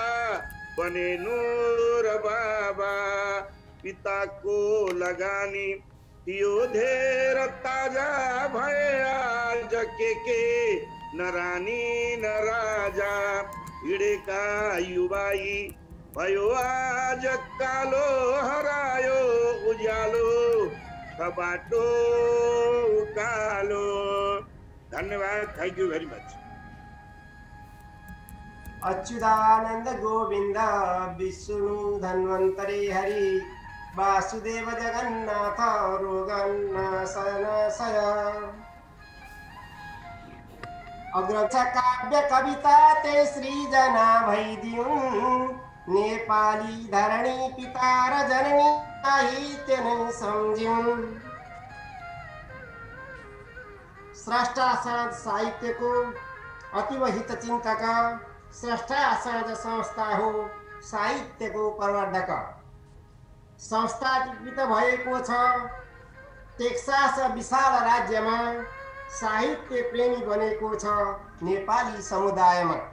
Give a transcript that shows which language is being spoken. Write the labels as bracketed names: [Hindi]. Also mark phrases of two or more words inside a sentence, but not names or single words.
[Nepali] बने नूर बाबा पिताको लगानी थियो धेर ताजा भए आज के न रानी न राजा हिडेका युवाई भयो आज कालो हरायो उज्यालो छ बाटो उकालो। धन्यवाद, [English] thank you very much. [Nepali] अच्युतानंद गोविंद विष्णु धन्वंतरी हरि वासुदेव जगन्नाथ रोगन्नाशय अग्रक्षा काव्य कविता ते सृजना भइदिउन् नेपाली धरणी पिता र जननी साहित्य नै सम्झिउन्। स्रष्टा साँझ साहित्यको अतीव हितचिन्तक स्रष्टा साँझ संस्था हो साहित्यको प्रवर्धक। संस्थापित भएको छ टेक्सास विशाल राज्यमा साहित्य प्रेमी बनेको छ नेपाली समुदायमा।